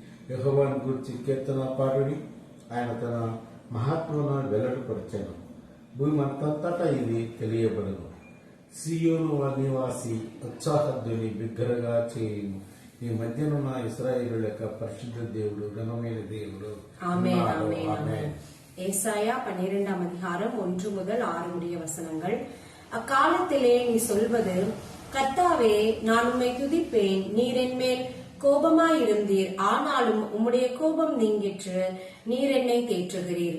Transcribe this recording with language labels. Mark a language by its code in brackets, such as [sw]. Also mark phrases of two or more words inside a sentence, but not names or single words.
[te] యెహోవాను గూర్చి కీర్తన పాడుడి, ఆయన తన మహాత్మను వెల్లడిపరచెను. భూమి అంతటా ఇది తెలియబడను. సియోను నివాసి ఉత్సాహధ్వని బిగ్గరగా చేయను. ఈ మధ్యనున్న ఇశ్రాయేలు యొక్క పరిశుద్ధ దేవుడు, ఘనమైన దేవుడు. [ta] ஆமென், ஆமென், ஆமென். ஏசாயா 12ஆம் அதிகாரம் 1 முதல் 6 முடிய வசனங்கள். அக்காலத்திலே நீ சொல்வது, கர்த்தாவே, நான் உம்மை துதிப்பேன், நீர் என்மேல் கோபமாயிருந்தீர், ஆனாலும் உம்முடைய கோபம் நீங்கிற்று, நீர் என்னை தேற்றுகிறீர்.